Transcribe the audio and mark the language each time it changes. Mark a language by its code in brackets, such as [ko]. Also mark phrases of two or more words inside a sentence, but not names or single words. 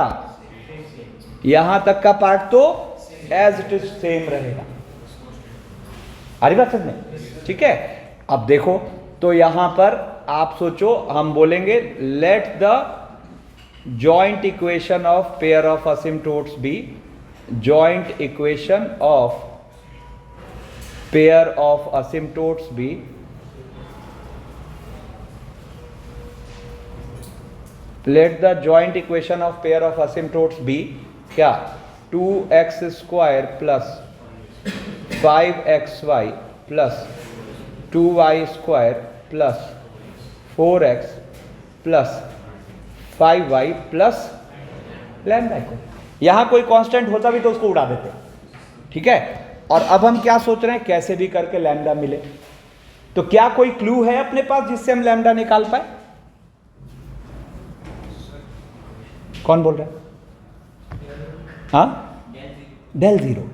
[hi] यहां तक का पार्ट तो [en] as it is same [hi] रहेगा। आ रही बात समझ में? ठीक है। अब देखो तो यहां पर आप सोचो, हम बोलेंगे [en] let the joint equation of pair of asymptotes be joint equation of pair of asymptotes be let the joint equation of pair of asymptotes be क्या? 2x square plus 5xy plus 2y square plus 4x plus 5y plus lambda को। [hi] यहां कोई कांस्टेंट होता भी तो उसको उड़ा देते, ठीक है। और अब हम क्या सोच रहे हैं, कैसे भी करके लैम्डा मिले। तो क्या कोई क्लू है अपने पास जिससे हम लैम्डा निकाल पाए? कौन बोल रहा है? हाँ, [en] del zero.